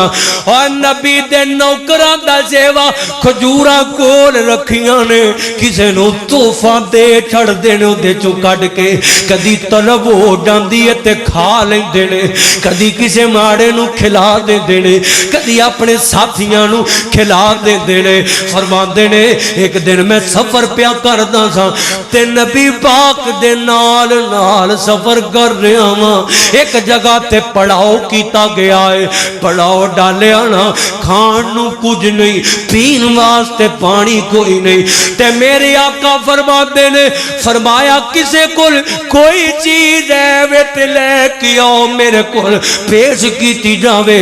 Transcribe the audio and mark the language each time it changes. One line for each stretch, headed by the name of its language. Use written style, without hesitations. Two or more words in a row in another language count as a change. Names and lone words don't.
Punjabi: اور نبی دے نوکراں دا سیوا کھجوراں کول رکھیاں نے, کسے نو تحفہ دے چھڑ دینے اودے چوں کڈ کے, کدی طلب ہو جاندی ہے تے کھا لیندے نے, کدی کسے ماڑے نو کھلا دیندے نے, کدی اپنے ساتھیاں نو کھلا دے دینے. فرمان دینے ایک دن میں سفر پیا کردا سا تے نبی پاک دے نال نال سفر کر رہا ہاں, ایک جگہ تے پڑاؤ کیتا گیا ہے, پڑاؤ ڈالیا نا, کھان نو کچھ نہیں, پین واسطے پانی کوئی نہیں, تے میرے آقا فرما دینے فرمایا کسے کل کوئی چیز ہے ویت لے کے آؤ میرے کل پیش کیتی جاوے.